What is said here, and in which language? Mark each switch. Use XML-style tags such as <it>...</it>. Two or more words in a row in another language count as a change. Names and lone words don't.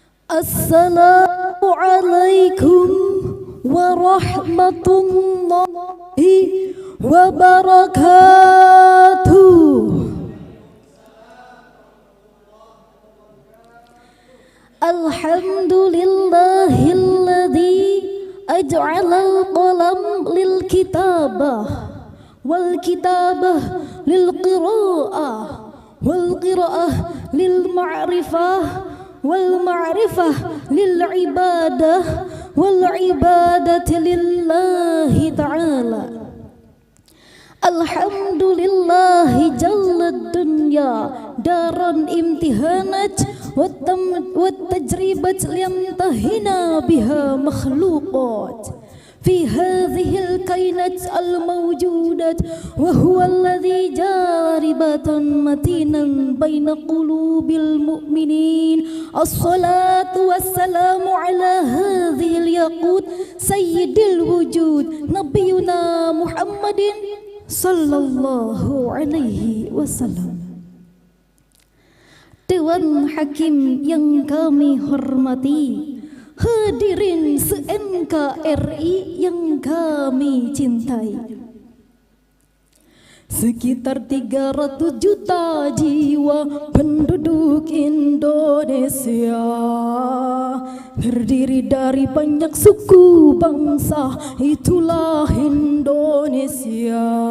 <ar>السلام عليكم ورحمة الله وبركاته. الحمد لله الذي جعل القلم للكتابة والكتابة للقراءة والقراءة للمعرفة والمعرفة للعبادة والعبادة لله تعالى. الحمد لله جعل الدنيا دار امتحانات والتجربات ليمتحن بها مخلوقات في هذه الكائنات الموجودات وهو الذي جربة متينة بين قلوب المؤمنين. الصلاة والسلام على هذا الياقوت سيد الوجود نبينا محمد صلى الله عليه وسلم.</ar> <id>Dewan Hakim yang kami hormati, hadirin se-NKRI yang kami cintai. Sekitar 300 juta jiwa penduduk Indonesia, terdiri dari banyak suku bangsa, itulah Indonesia.</id>